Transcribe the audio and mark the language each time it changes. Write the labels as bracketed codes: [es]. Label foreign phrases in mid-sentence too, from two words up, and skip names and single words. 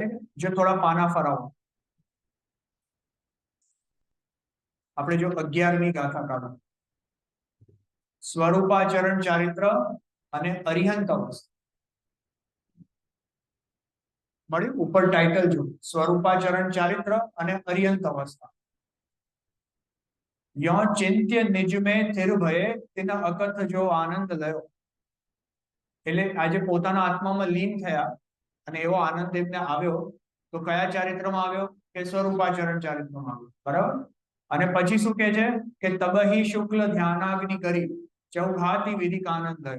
[gu] જો થોડા પાના ફરાવો, આપણે જો 11મી ગાથા કાઢો, સ્વરૂપાચરણ ચારિત્ર અને અરિહંત અવસ્થા મળ્યું. ઉપર ટાઇટલ જો, સ્વરૂપાચરણ ચારિત્ર અને અરિહંત અવસ્થા. [hi] यो चिंत्य निज में थिर भये तिन अकथ जो आनंद लयो. [gu] એટલે આજે પોતાના આત્મામાં લીન થયા અને એવો આનંદ એમને આવ્યો તો કયા ચારિત્રમાં આવ્યો? કે સ્વરૂપાચરણ ચારિત્રમાં આવ્યો. બરાબર. અને પછી શું કહે છે કે તબહી શુક્લ ધ્યાનાગ્નિ કરી ચૌઘાતી વિધિક આનંદ થયો.